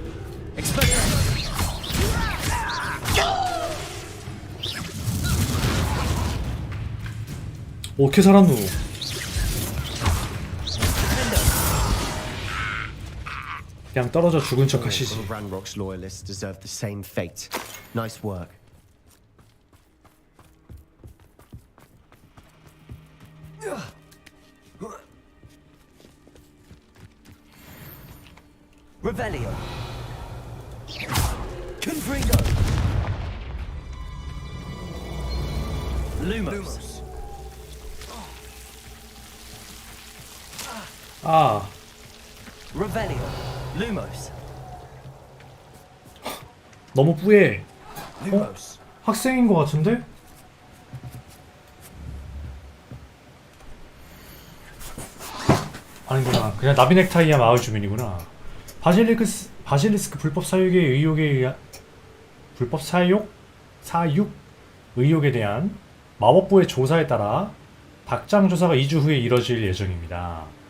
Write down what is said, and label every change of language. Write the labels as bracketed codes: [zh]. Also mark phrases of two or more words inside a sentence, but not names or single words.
[ko] 어떻게 살았노? 그냥 떨어져 죽은 척 하시지. [en] Ranrock's loyalists deserve the same fate. Nice work. [la] Revelio. Confringo. Lumos. [ko] 아. [la] Revelio. Lumos. [ko] 너무 뿌해. 학생인 것 같은데? 아니구나. 그냥 나비넥타이야 마을 주민이구나. 바실리스크 불법 사육의 의혹에 대한 마법부의 조사에 따라 닭장 조사가 2주 후에 이뤄질 예정입니다.